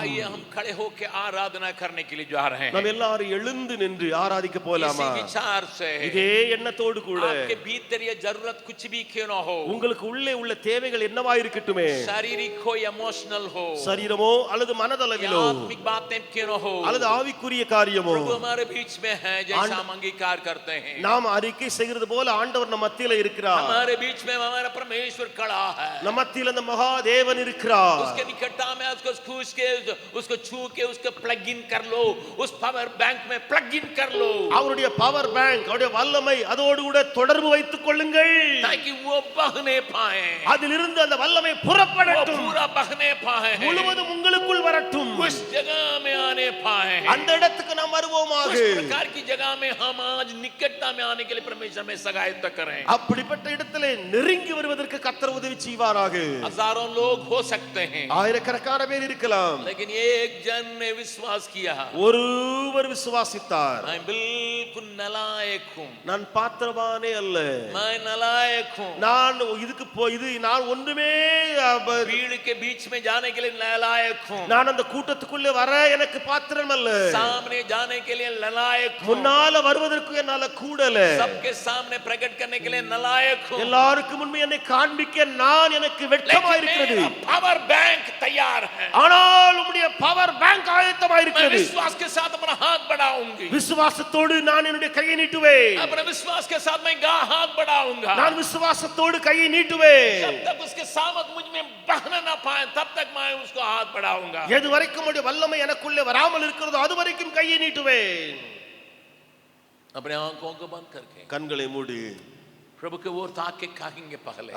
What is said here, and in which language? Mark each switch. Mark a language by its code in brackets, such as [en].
[hi] आइए हम खड़े होकर आराधना करने के लिए जा रहे हैं, [ta] நாம் எல்லாரும் எழுந்து நின்று ஆராதிக்க போலாமா? [hi] इसी विचार से [ta] இதே எண்ணத்தோடு கூட [hi] आपके भीतर ये जरूरत कुछ भी क्यों ना हो, [ta] உங்களுக்கு உள்ளே உள்ள தேவைகள் என்னவா இருக்கட்டுமே, [hi] शारीरिक हो या इमोशनल हो, [ta] சரீரமோ அல்லது [hi] या [ta] மனதளவிலோ [hi] आत्मिक बातें क्यों ना हो, [ta] அல்லது ஆவிக்குரிய காரியமோ, [hi] प्रभु हमारे बीच में है, जैसा हम अंगीकार करते हैं। [ta] நாம் அறிக்கை செய்கிறது போல ஆண்டவர் நம்ம மத்தியில இருக்கிறார். [hi] हमारे बीच में हमारा परमेश्वर खड़ा है, [ta] நம்ம மத்தியில அந்த மகாதேவன் இருக்கிறார். [hi] उसके निकटता में उसको छू के उसको छू के उसको प्लग इन कर लो, उस पावर बैंक में प्लग इन कर लो, [ta] அவருடைய பவர் பேங்க், அவருடைய வல்லமை அதோடு கூட தொடர்பு வைத்துக் கொள்ளுங்கள். [hi] ताकि वो बहने पाए, [ta] அதிலிருந்து அந்த வல்லமை [hi] वो [ta] புறப்படட்டும், [hi] पूरा बहने पाए, [ta] முழுவதும் உங்களுக்குள் வரட்டும். [hi] उस जगह में आने पाए, [ta] அந்த இடத்துக்கு நாம் வருவோமாக. [hi] उस प्रकार की जगह में हम आज निकटता में आने के लिए परमेश्वर में सहायता करें। [ta] அப்படிப்பட்ட இடத்திலே நெருங்கி வருவதற்கு கர்த்தர் உதவி செய்வாராக. [hi] हजारों लोग हो सकते हैं, [ta] ஆயிரக்கணக்கான பேர் இருக்கலாம், [hi] लेकिन एक जन ने विश्वास किया, [ta] ஒருவர் விசுவாசித்தார், [hi] मैं बिल्कुल नालायक हूं, [ta] நான் பாத்திரவானே அல்ல, [hi] मैं नालायक हूं, [ta] நான் இதுக்கு இது நான் ஒன்றுமே [hi] भीड़ के बीच में जाने के लिए नालायक हूं, [ta] நான் அந்த கூட்டத்துக்குள்ளே வர எனக்கு பாத்திரம் அல்ல, [hi] सामने जाने के लिए नालायक हूं, [ta] முன்னால வருவதற்கு என்னால கூடல, [hi] सबके सामने प्रकट करने के लिए नालायक हूं, [ta] எல்லாருக்கும் முன்பு என்னை காண்பிக்க நான் எனக்கு வெட்கமா இருக்கிறது. [hi] पावर बैंक तैयार है, [ta] ஆனால் உம்முடைய பவர் பேங்க் ஆயத்தமா [hi] मैं [ta] இருக்கிறது. [hi] विश्वास के साथ अपना हाथ बढ़ाऊंगी, [ta] விசுவாசத்தோடு நான் என்னுடைய கையை நீட்டுவேன். [hi] अपने विश्वास के साथ मैं हाथ बढ़ाऊंगा, [ta] நான் விசுவாசத்தோடு கையை நீட்டுவேன். [hi] जब तक उसके सामर्थ मुझ में बहना ना पाए तब तक मैं उसको हाथ बढ़ाऊंगा। [ta] எது வரைக்கும் உம்முடைய வல்லமை எனக்குள்ளே வராமல் இருக்கிறதோ அது வரைக்கும் கையை நீட்டுவேன். [hi] अपने आंखों को बंद करके [ta] கண்களை மூடி [hi] प्रभु के ओर ताक के कहेंगे पहले,